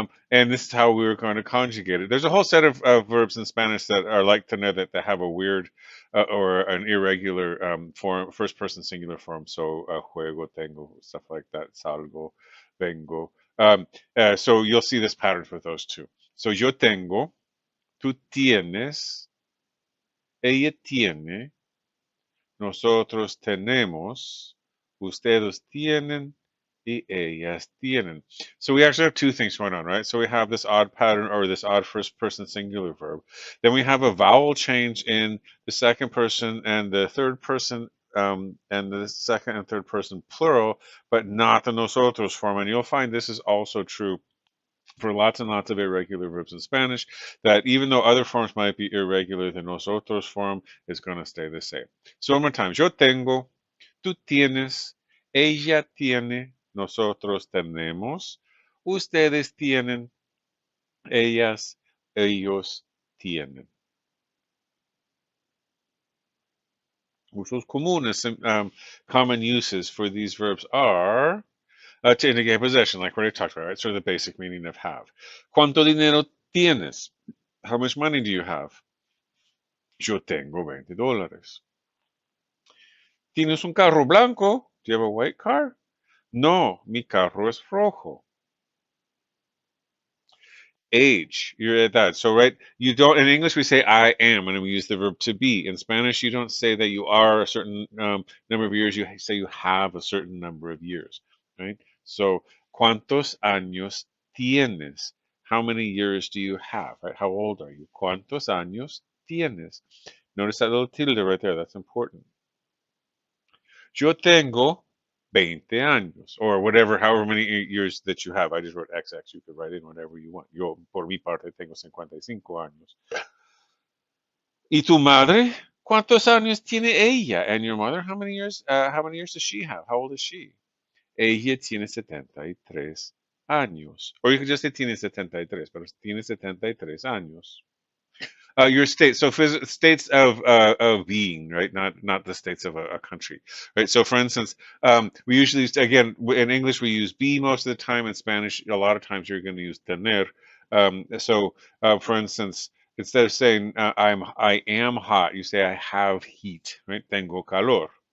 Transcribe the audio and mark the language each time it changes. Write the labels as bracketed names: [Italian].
[English] And this is how we were going to conjugate it. There's a whole set of verbs in Spanish that are like tener that have a weird or an irregular form, first person singular form. So juego, tengo, stuff like that. Salgo, vengo. So you'll see this pattern with those two. [Spanish] So yo tengo, tú tienes, ella tiene, nosotros tenemos, ustedes tienen, y ellas tienen. [English] So we actually have two things going on, right? So we have this odd pattern or this odd first person singular verb. Then we have a vowel change in the second person and the third person and the second and third person plural, but not the nosotros form. And you'll find this is also true for lots and lots of irregular verbs in Spanish, that even though other forms might be irregular, the nosotros form is going to stay the same. So one more time. [Spanish] Yo tengo, tú tienes, ella tiene, nosotros tenemos, ustedes tienen, ellas, ellos tienen. Usos comunes, [English] common uses for these verbs are to indicate possession, like what I talked about, right? So the basic meaning of have. [Spanish] ¿Cuánto dinero tienes? [English] How much money do you have? [Spanish] Yo tengo $20. ¿Tienes un carro blanco? [English] Do you have a white car? [Spanish] No, mi carro es rojo. [English] Age, you're at that. So, right, you don't, in English, we say I am, and we use the verb to be. In Spanish, you don't say that you are a certain number of years, you say you have a certain number of years, right? [Spanish] So, ¿cuántos años tienes? [English] How many years do you have, right? How old are you? [Spanish] ¿Cuántos años tienes? [English] Notice that little tilde right there, that's important. [Spanish] Yo tengo 20 años, [English] or whatever, however many years that you have. I just wrote XX. You could write in whatever you want. [Spanish] Yo, por mi parte, tengo 55 años. ¿Y tu madre? ¿Cuántos años tiene ella? [English] And your mother? How many years does she have? How old is she? [Spanish] Ella tiene 73 años. [English] Or you could just say [Spanish] tiene 73, pero tiene 73 años. [English] Your state, so states of being, right? Not the states of a country, right? So, for instance, we usually again in English we use be most of the time. In Spanish, a lot of times you're going to use tener. For instance, instead of saying I am hot, you say I have heat, right? [Spanish] Tengo calor.